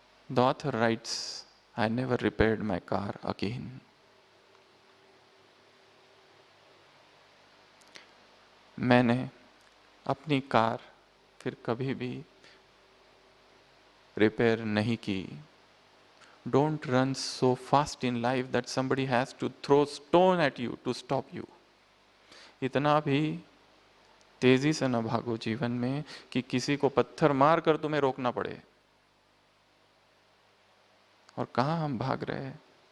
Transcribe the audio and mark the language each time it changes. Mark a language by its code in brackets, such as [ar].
[en] The author writes, I never repaired my car again. [hi] मैंने अपनी car फिर कभी भी रिपेयर नहीं की। [en] Don't run so fast in life that somebody has to throw stone at you to stop you. [hi] इतना भी तेजी से न भागो जीवन में कि किसी को पत्थर मार कर तुम्हें रोकना पड़े। और कहाँ हम भाग रहे हैं?